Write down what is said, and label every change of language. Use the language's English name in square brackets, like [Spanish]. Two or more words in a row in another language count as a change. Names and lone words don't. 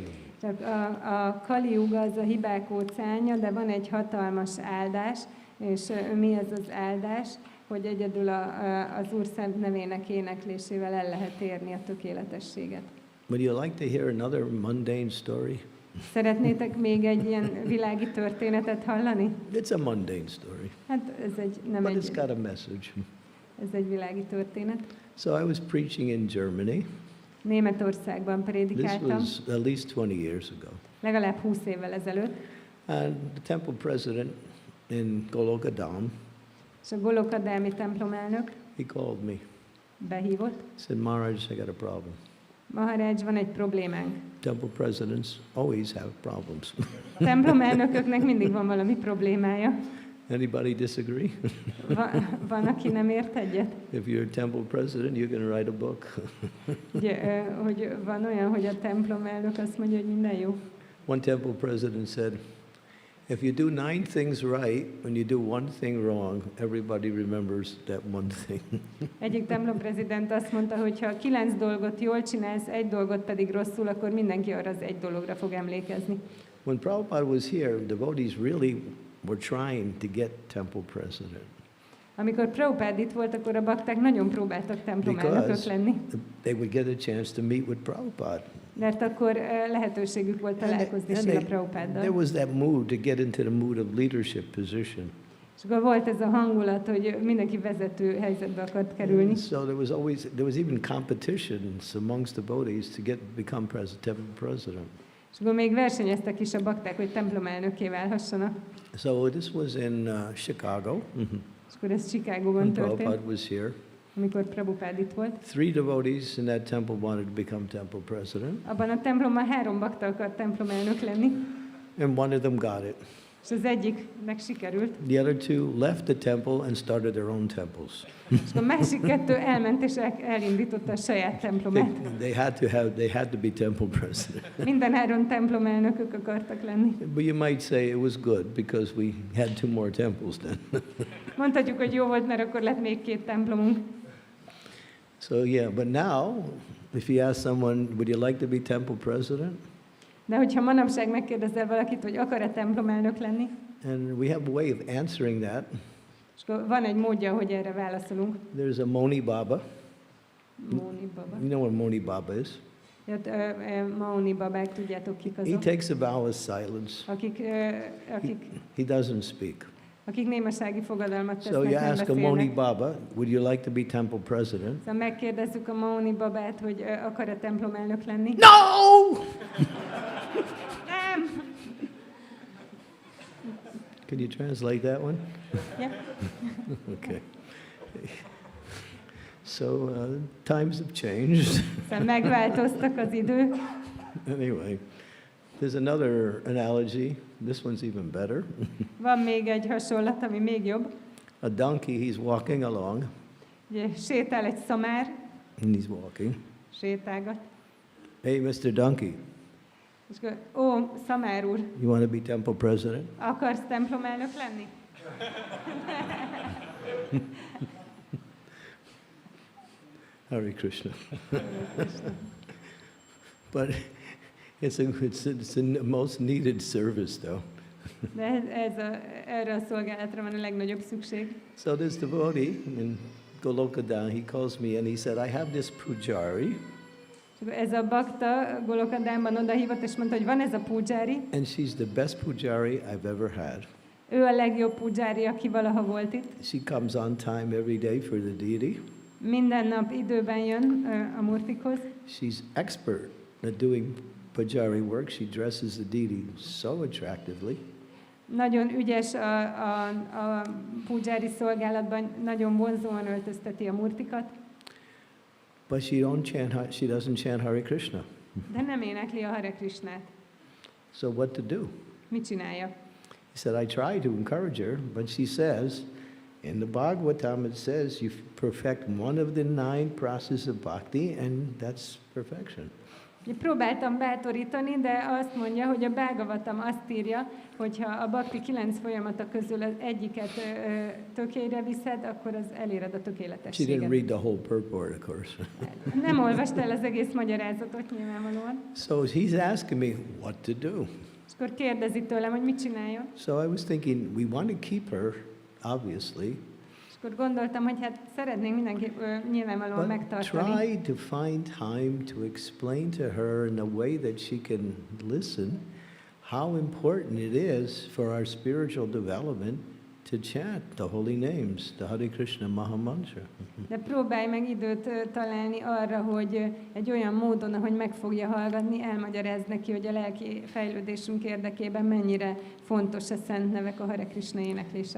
[Hungarian] Csak a Kali Yuga az a hibák óceánja, de van egy hatalmas áldás, és mi ez az áldás? Hogy egyedül az Úr szent nevének éneklésével el lehet érni a tökéletességet. [English] Would you like to hear another mundane story? [Hungarian] Szeretnétek még egy ilyen világi történetet hallani? [English] It's a mundane story. [Hungarian] Hát ez [English] But it's got a message. [Hungarian] Ez egy világi történet. [English] So I was preaching in Germany. [Hungarian] Németországban [English] This [Hungarian] prédikáltam, [English] was at least 20 years ago. [Hungarian] legalább 20 évvel ezelőtt, [English] And the temple president in Golokadam, [Hungarian] és a Golokadami templomelnök [English] he called me. [Hungarian] behívott. [English] He said, Maharaj, I got a problem. [Hungarian] Maharaj, van egy problémánk. [English] Temple presidents always have problems. [Hungarian] A templomelnököknek mindig van valami problémája. [English] Anybody disagree? [Hungarian] Van, aki nem ért egyet? [English] If you're a temple president, you can write a book. [Hungarian] Ugye, hogy van olyan, hogy a templomelnök azt mondja, hogy minden jó. [English] One temple president said, If you do 9 things right, when you do one thing wrong, everybody remembers that one thing. [Hungarian] Egyik templomprezident azt mondta, hogy ha 9 dolgot jól csinálsz, egy dolgot pedig rosszul, akkor mindenki arra az egy dologra fog emlékezni. [English] When Prabhupada was here, devotees really were trying to get temple president. [Hungarian] Amikor Prabhupád itt volt, akkor a bakták nagyon próbáltak templomelnökök lenni. [English] They would get a chance to meet with Prabhupada. [Hungarian] Mert akkor lehetőségük volt találkozni Srila Prabhupáddal. [English] There was that mood to get into the mood of leadership position. [Hungarian] És akkor volt ez a hangulat, hogy mindenki vezető helyzetbe akart kerülni. [English] So there was even competitions amongst devotees to become temple president. [Hungarian] És akkor még versenyeztek is a bakták, hogy templomelnökké válhassanak. [English] So this was in Chicago. [Hungarian] És akkor ez Chicagóban történt. [English] Prabhupada was here. [Hungarian] Amikor Prabhupád itt volt. [English] 3 devotees in that temple wanted to become temple president. [Hungarian] Abban a templomban 3 bakta akart templomelnök lenni. [English] And one of them got it. [Hungarian] És az egyiknek sikerült. [English] The other 2 left the temple and started their own temples. [Hungarian] És a másik 2 elment és elindította a saját templomát. [English] They had to be temple president. [Hungarian] Minden 3 templomelnökök akartak lenni. [English] But you might say it was good because we had 2 more temples then. [Hungarian] Mondhatjuk, hogy jó volt, mert akkor lett még 2 templomunk. [English] So yeah, but now, if you ask someone, would you like to be temple president? [Hungarian] De hogyha manapság megkérdezel valakit, hogy akar-e templomelnök lenni, [English] and we have a way of answering that. [Hungarian] És van egy módja, hogy erre válaszolunk. [English] There's a Moni Baba. Moni Baba. You know what Moni Baba is? [Hungarian] Moni babák, tudjátok kik azok? [English] He takes a vow of silence. He doesn't speak. [Hungarian] Akik némasági fogadalmat tesznek, [English] So you [Hungarian] nem [English] ask a [Hungarian] beszélnek. [English] Moni Baba, would you like to be temple president? [Hungarian] Szóval megkérdezzük a Moni babát, hogy akar-e templomelnök lenni. [English] No! [Hungarian] Nem! [English] Can you translate that one? Yeah. Okay. So times have changed. [Hungarian] Szóval megváltoztak az idők. [English] Anyway, there's another analogy. This one's even better. [Hungarian] Van még egy hasonlat, ami még jobb. [English] A donkey, he's walking along. [Hungarian] Ugye sétál egy szamár, [English] And he's walking. [Hungarian] sétálgat. [English] Hey, Mr. Donkey, [Hungarian] És akkor, szamár úr, [English] you want to be temple president? [Hungarian] akarsz templomelnök lenni? [English] Hare Krishna. But it's the most needed service, though. [Hungarian] De erre a szolgálatra van a legnagyobb szükség. [English] So this devotee in Golokadam, he calls me and he said, I have this pujari. [Hungarian] Ez a bakta Golokadámban odahívott, és mondta, hogy van ez a pujari. [English] And she's the best pujari I've ever had. [Hungarian] Ő a legjobb pujari, aki valaha volt itt. [English] She comes on time every day for the deity. [Hungarian] Minden nap időben jön a murtikhoz. [English] She's expert at doing pujari work. She dresses the deity so attractively. [Hungarian] Nagyon ügyes a pujari szolgálatban, nagyon vonzóan öltözteti a murtikat. [English] But she doesn't chant Hare Krishna. [Hungarian] De nem énekli a Hare Krishnát. [English] So what to do? [Hungarian] Mit csinálja? [English] He said, I try to encourage her, but she says, in the Bhagavatam it says you perfect one of the 9 processes of bhakti, and that's perfection. [Hungarian] Próbáltam bátorítani, de azt mondja, hogy a Bhagavatam azt írja, hogyha a bhakti 9 folyamata közül az egyiket tökére viszed, akkor az eléred a [English] She didn't [Hungarian] tökéletességet. [English] read the whole purport, of course. [Hungarian] Nem olvasta el az egész magyarázatot nyilvánvalóan. [English] So he's asking me what to do. [Hungarian] És akkor kérdezi tőlem, hogy mit csináljon. [English] So I was thinking, we want to keep her, obviously, [Hungarian] És akkor gondoltam, hogy hát szeretnénk mindenképp nyilvánvalóan [English] but [Hungarian] megtartani. [English] try to find time to explain to her in a way that she can listen how important it is for our spiritual development to chant the holy names, the Hare Krishna Maha Mantra. [Hungarian] De próbálj meg időt találni arra, hogy egy olyan módon, ahogy meg fogja hallgatni, elmagyarázd neki, hogy a lelki fejlődésünk érdekében mennyire fontos a szent nevek, a Hare Krishna éneklése.